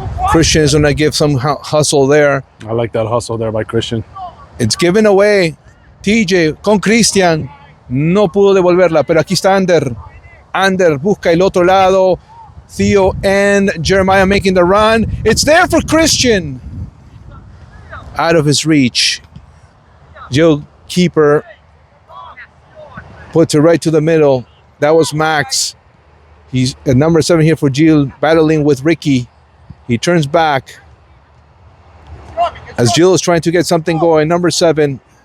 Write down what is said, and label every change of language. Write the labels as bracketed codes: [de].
[en] Christian is going to give some hustle there. I like that hustle there by Christian. It's given away. TJ con Christian. [es] No pudo devolverla, pero aquí está Ander. Ander busca el otro lado. [en] Theo and Jeremiah making the run. It's there for Christian. Out of his reach. Gil keeper puts it right to the middle. That was Max. He's at number 7 here for Gil, battling with Ricky. He turns back as Gil is trying to get something going. Number 7.